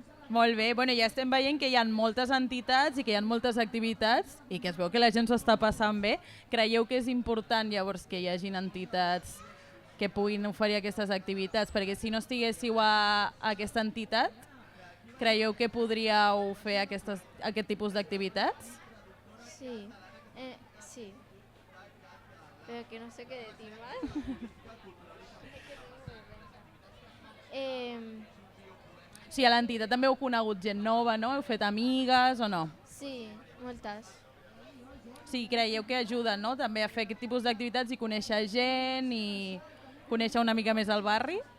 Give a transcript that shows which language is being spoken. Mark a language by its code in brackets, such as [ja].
[ca] Molt bé, bueno, ja estem veient que hi ha moltes entitats i que hi ha moltes activitats i que es veu que la gent s'ho està passant bé. Creieu que és important llavors que hi hagin entitats que puguin oferir aquestes activitats? Perquè si no estiguéssiu a aquesta entitat, creieu que podríeu fer aquest tipus d'activitats? Sí, sí. [es] Pero que no sé qué decir más. [ca] O sigui, a l'entitat també heu conegut gent nova, no? Heu fet amigues o no? Sí, moltes. Sí, creieu que ajuden, no? També a fer aquest tipus d'activitats i conèixer gent i conèixer una mica més el barri?